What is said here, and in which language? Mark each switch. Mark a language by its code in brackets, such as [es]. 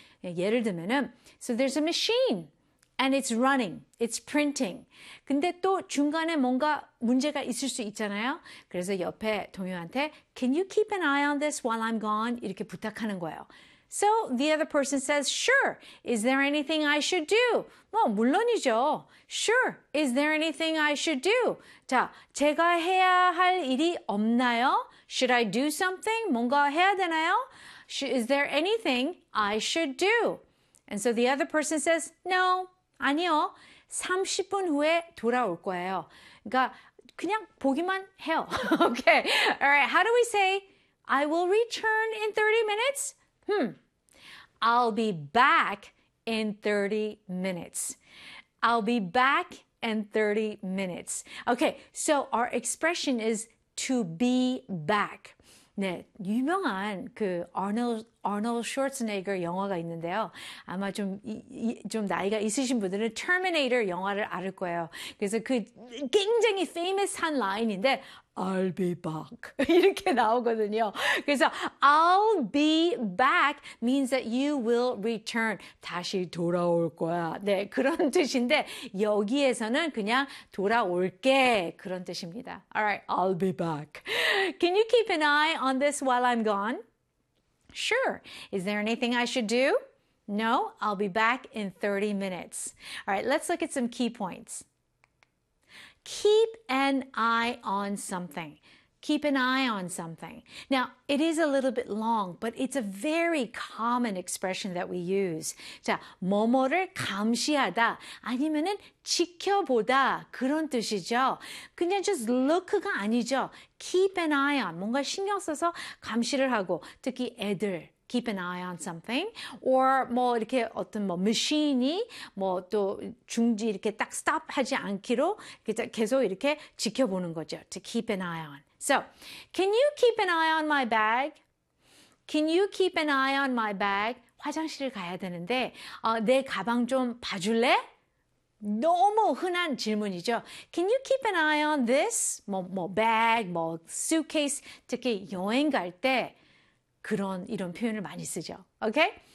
[ko] 예를 들면은 [en] so there's a machine and it's running, it's printing. [ko] 근데 또 중간에 뭔가 문제가 있을 수 있잖아요. 그래서 옆에 동료한테 [en] can you keep an eye on this while I'm gone? [ko] 이렇게 부탁하는 거예요. [en] So the other person says, sure, is there anything I should do? [ko] 뭐 물론이죠. [en] Sure, is there anything I should do? [ko] 자, 제가 해야 할 일이 없나요? [en] Should I do something? [ko] 뭔가 해야 되나요? [en] Is there anything I should do? And so the other person says, no, [ko] 아니요. 30분 후에 돌아올 거예요. 그러니까 그냥 보기만 해요. [en] Okay. All right. How do we say, I will return in 30 minutes? I'll be back in 30 minutes. I'll be back in 30 minutes. Okay. So our expression is to be back. [ko] 네, 유명한 그 Arnold Schwarzenegger 영화가 있는데요. 아마 좀 나이가 있으신 분들은 Terminator 영화를 알 거예요. 그래서 그 굉장히 famous한 라인인데 [en] I'll be back [ko] 이렇게 나오거든요. [en] 그래서 I'll be back means that you will return. [ko] 다시 돌아올 거야. 네, 그런 뜻인데 여기에서는 그냥 돌아올게 그런 뜻입니다. [en] Alright, I'll be back. Can you keep an eye on this while I'm gone? Sure. Is there anything I should do? No, I'll be back in 30 minutes. Alright, let's look at some key points. Keep an eye on something. Keep an eye on something. Now, it is a little bit long, but it's a very common expression that we use. [ko] 자, 뭐뭐를 감시하다, 아니면은 지켜보다, 그런 뜻이죠. 그냥 [en] just look [ko] 가 아니죠. [en] Keep an eye on, [ko] 뭔가 신경 써서 감시를 하고, 특히 애들. [en] Keep an eye on something. [ko] Or 뭐 이렇게 어떤 뭐 machine이 뭐 또 중지 이렇게 딱 stop 하지 않기로 계속 이렇게 지켜보는 거죠. [en] To keep an eye on. So, can you keep an eye on my bag? Can you keep an eye on my bag? [ko] 화장실을 가야 되는데 내 가방 좀 봐줄래? 너무 흔한 질문이죠. [en] Can you keep an eye on this? [ko] 뭐 bag, 뭐 suitcase, 특히 여행 갈 때 그런 이런 표현을 많이 쓰죠. [en] Okay?